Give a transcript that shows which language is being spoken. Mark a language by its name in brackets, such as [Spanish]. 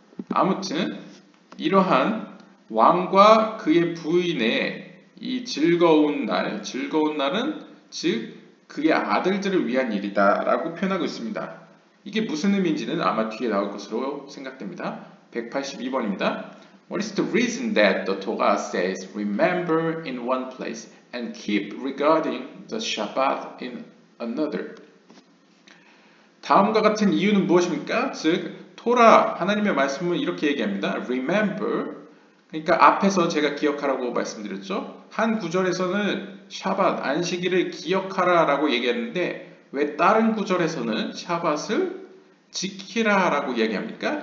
[Korean] 아무튼 이러한 왕과 그의 부인의 이 즐거운 날은 즉 그의 아들들을 위한 일이다 라고 표현하고 있습니다. 이게 무슨 의미인지는 아마 뒤에 나올 것으로 생각됩니다. 182번입니다. [English] What is the reason that the Torah says remember in one place and keep regarding the Shabbat in another? [Korean] 다음과 같은 이유는 무엇입니까? 즉 토라 하나님의 말씀은 이렇게 얘기합니다. Remember, 그러니까 앞에서 제가 기억하라고 말씀드렸죠. 한 구절에서는 샤밧 안식일을 기억하라 라고 얘기했는데 왜 다른 구절에서는 샤밧을 지키라 라고 얘기합니까?